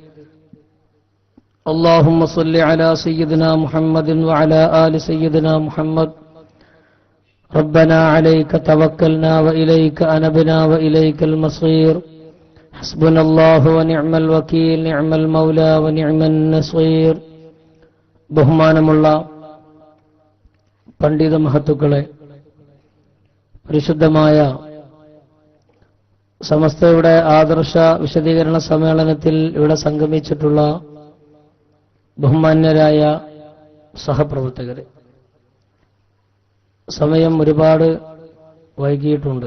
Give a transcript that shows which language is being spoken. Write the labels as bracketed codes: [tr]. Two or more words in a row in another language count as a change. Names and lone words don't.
[ar] اللهم صل على سيدنا محمد وعلى آل سيدنا محمد. ربنا عليك توكلنا وإليك أنبنا وإليك المصير. حسبنا الله ونعم الوكيل نعم المولى ونعم النصير. [ml] ബഹുമാനമുള്ള പണ്ഡിത മഹത്തുക്കളെ, പരിശുദ്ധമായ സമസ്തയുടെ ആദർശ വിശദീകരണ സമ്മേളനത്തിൽ ഇവിടെ സംഗമിച്ചിട്ടുള്ള ബഹുമാന്യരായ സഹപ്രവർത്തകരെ, സമയം ഒരുപാട് വൈകിയിട്ടുണ്ട്.